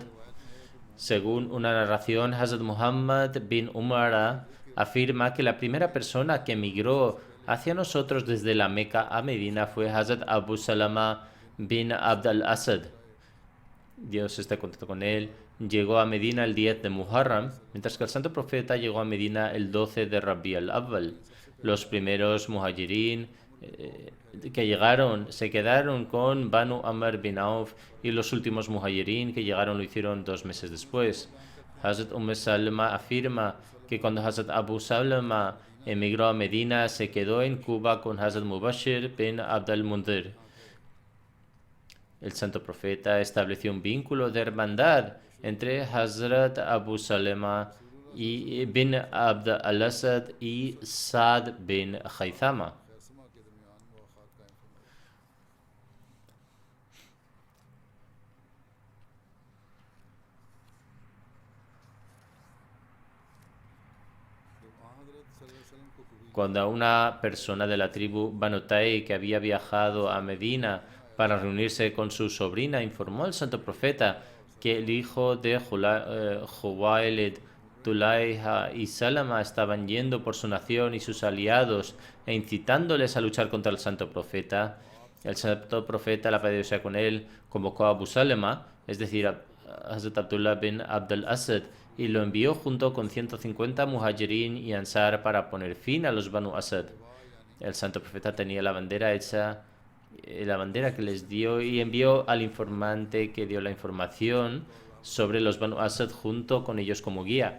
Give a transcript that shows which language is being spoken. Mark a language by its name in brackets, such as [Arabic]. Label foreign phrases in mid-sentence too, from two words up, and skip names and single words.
[Spanish] Según una narración, Hazrat Muhammad bin Umara afirma que la primera persona que emigró hacia nosotros desde la Meca a Medina fue Hazrat Abu Salama bin Abd al-Asad. Dios esté contento con él. Llegó a Medina el 10 de Muharram, mientras que el santo profeta llegó a Medina el 12 de Rabi al-Awwal. Los primeros muhajirin que llegaron se quedaron con Banu Amr bin Auf, y los últimos muhajirin que llegaron lo hicieron 2 meses después. Hazrat Salma afirma que cuando Hazrat Abu Salama emigró a Medina se quedó en Cuba con Hazrat Mubashir bin Abd al-Mundir. El santo profeta estableció un vínculo de hermandad entre Hazrat Abu Salama y bin Abd al-Asad y Saad bin Haythama. Cuando una persona de la tribu Banu Tay que había viajado a Medina para reunirse con su sobrina informó al santo profeta que el hijo de Juwailid, Tulayha y Salama estaban yendo por su nación y sus aliados e incitándoles a luchar contra el santo profeta, el santo profeta, la paz de Dios sea con él, convocó a Abu Salama, es decir, a Hazrat Abdullah bin Abd al-Asad, y lo envió junto con 150 muhajirin y ansar para poner fin a los Banu Asad. El santo profeta tenía la bandera hecha, la bandera que les dio, y envió al informante que dio la información sobre los Banu Asad junto con ellos como guía.